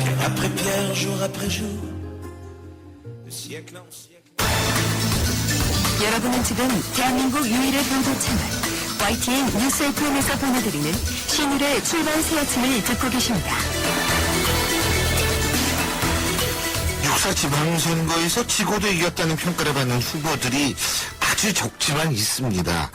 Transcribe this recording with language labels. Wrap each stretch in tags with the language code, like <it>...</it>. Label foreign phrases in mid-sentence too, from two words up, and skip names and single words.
<fr>après pierre, jour après jour, de siècle en siècle.</fr> <ko>여러분은 지금 대한민국 유일의 보도 채널 YTN 뉴스 FM에서 보내드리는 신일의 출발 새 아침을 듣고 계십니다. 육사 지방선거에서 지고도 이겼다는 평가를 받는 후보들이 아주 적지만 있습니다.</ko>